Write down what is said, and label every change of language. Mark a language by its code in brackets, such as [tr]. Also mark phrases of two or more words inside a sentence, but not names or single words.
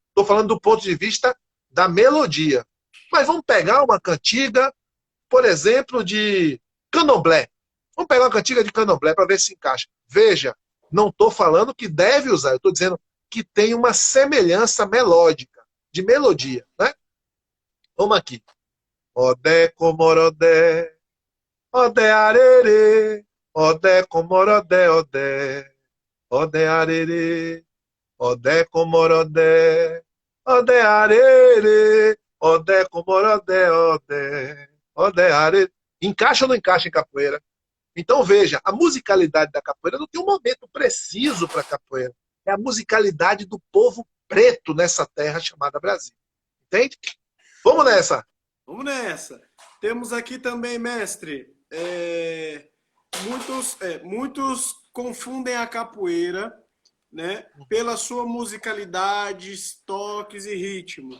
[pt] Estou falando do ponto de vista da melodia. Mas vamos pegar uma cantiga, por exemplo, de candomblé. Vamos pegar uma cantiga de candomblé para ver se encaixa. Veja, não estou falando que deve usar, eu estou dizendo que tem uma semelhança melódica, de melodia. Né? Vamos aqui. [yo] Odé comorodé, odé arerê, odé comorodé, odé, odé arerê, odé comorodé, odé arerê, odé comorodé, odé, odé arerê. [pt] Encaixa ou não encaixa em capoeira? Então veja, a musicalidade da capoeira não tem um momento preciso para a capoeira. É a musicalidade do povo preto nessa terra chamada Brasil. Entende? Vamos nessa. Vamos nessa. Temos aqui também, mestre, muitos confundem a capoeira, né, pela sua musicalidade, toques e ritmo.